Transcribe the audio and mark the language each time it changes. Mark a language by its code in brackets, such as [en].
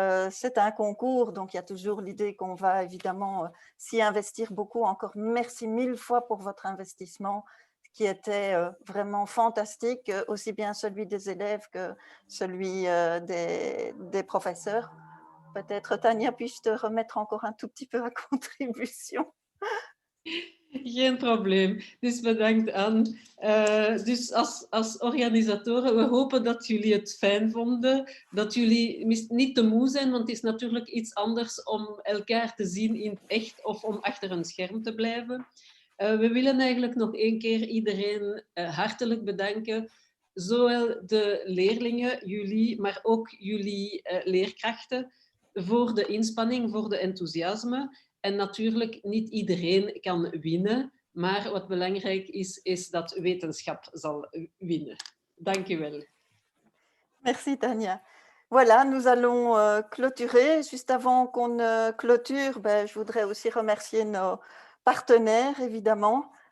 [fr] C'est un concours, donc il y a toujours l'idée qu'on va évidemment s'y investir beaucoup. Encore merci 1000 fois pour votre investissement qui était vraiment fantastique, aussi bien celui des élèves que celui des professeurs. Peut-être, Tanja, puis-je te remettre encore un tout petit peu à contribution? [nl] Geen probleem. Dus bedankt, Anne. Dus als organisatoren, we hopen dat jullie het fijn vonden. Dat jullie niet te moe zijn, want het is natuurlijk iets anders om elkaar te zien in het echt of om achter een scherm te blijven. We willen eigenlijk nog één keer iedereen hartelijk bedanken. Zowel de leerlingen, jullie, maar ook jullie leerkrachten voor de inspanning, voor de enthousiasme. En natuurlijk, niet iedereen kan winnen, maar wat belangrijk is dat wetenschap zal winnen. Dank u wel. [fr] Merci, Tanja. Voilà, nous allons clôturer. Juste avant qu'on clôture, je voudrais aussi remercier nos partenaires, évidemment.